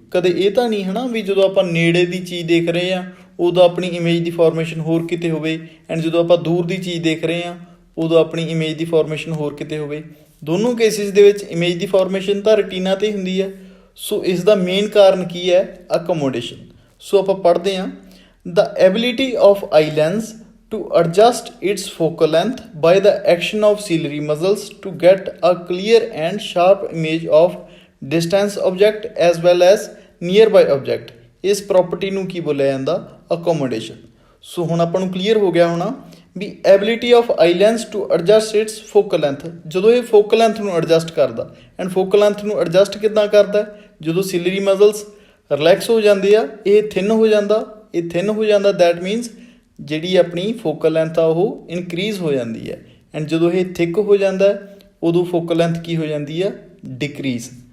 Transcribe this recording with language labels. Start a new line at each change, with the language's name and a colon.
Punjabi: ਕਦੇ ਇਹ ਤਾਂ ਨਹੀਂ ਹੈ ਨਾ ਵੀ ਜਦੋਂ ਆਪਾਂ ਨੇੜੇ ਦੀ ਚੀਜ਼ ਦੇਖ ਰਹੇ ਹਾਂ ਉਦੋਂ ਆਪਣੀ ਇਮੇਜ ਦੀ ਫਾਰਮੇਸ਼ਨ ਹੋਰ ਕਿਤੇ ਹੋਵੇ ਐਂਡ ਜਦੋਂ ਆਪਾਂ ਦੂਰ ਦੀ ਚੀਜ਼ ਦੇਖ ਰਹੇ ਹਾਂ ਉਦੋਂ ਆਪਣੀ ਇਮੇਜ ਦੀ ਫਾਰਮੇਸ਼ਨ ਹੋਰ ਕਿਤੇ ਹੋਵੇ। ਦੋਨੋਂ ਕੇਸਿਸ ਦੇ ਵਿੱਚ ਇਮੇਜ ਦੀ ਫਾਰਮੇਸ਼ਨ ਤਾਂ ਰੈਟੀਨਾ 'ਤੇ ਹੁੰਦੀ ਹੈ। ਸੋ ਇਸ ਦਾ ਮੇਨ ਕਾਰਨ ਕੀ ਹੈ ਅਕੋਮੋਡੇਸ਼ਨ। ਸੋ ਆਪਾਂ ਪੜ੍ਹਦੇ ਹਾਂ
English: The ability of eye lens to adjust its focal length by the action of ciliary muscles to get a clear and sharp image of distance object as well as nearby object।
Punjabi: ਇਸ property ਨੂੰ ਕੀ ਬੋਲਿਆ ਜਾਂਦਾ accommodation. ਸੋ ਹੁਣ ਆਪਾਂ ਨੂੰ clear ਹੋ ਗਿਆ ਹੋਣਾ ਵੀ
English: ability of eye lens to adjust its focal length
Punjabi: ਜਦੋਂ ਇਹ ਫੋਕਲ ਲੈਂਥ ਨੂੰ ਐਡਜਸਟ ਕਰਦਾ ਐਂਡ ਫੋਕਲ ਲੈਂਥ ਨੂੰ ਐਡਜਸਟ ਕਿੱਦਾਂ ਕਰਦਾ ਜਦੋਂ ਸਿਲਰੀ ਮਸਲਸ ਰਿਲੈਕਸ ਹੋ ਜਾਂਦੇ ਆ ਇਹ ਥਿਨ ਹੋ ਜਾਂਦਾ ਦੈਟ ਮੀਨਸ ਜਿਹੜੀ ਆਪਣੀ ਫੋਕਲ ਲੈਂਥ ਆ ਉਹ ਇਨਕਰੀਜ਼ ਹੋ ਜਾਂਦੀ ਹੈ ਐਂਡ ਜਦੋਂ ਇਹ ਥਿਕ ਹੋ ਜਾਂਦਾ ਉਦੋਂ ਫੋਕਲ ਲੈਂਥ ਕੀ ਹੋ ਜਾਂਦੀ ਆ ਡਿਕਰੀਜ਼।